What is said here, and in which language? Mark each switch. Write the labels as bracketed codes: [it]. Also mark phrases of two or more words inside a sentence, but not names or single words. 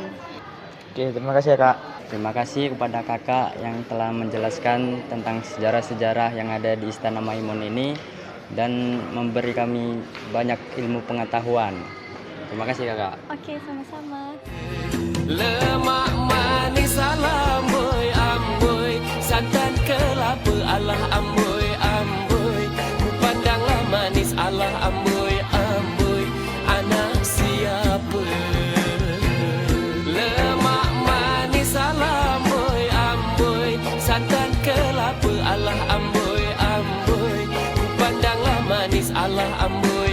[id] Oke, terima kasih ya Kak. Terima kasih kepada kakak yang telah menjelaskan tentang sejarah-sejarah yang ada di Istana Maimun ini dan memberi kami banyak ilmu pengetahuan. Terima kasih kakak. Oke, sama-sama. [ms] Lemak manis alamboy amboy, santan kelapa alah amboy amboy, ku pandanglah manis alah amboy amboy, anak siapa? Lemak manis alamboy amboy, santan kelapa alah amboy amboy, ku pandanglah manis alah amboy.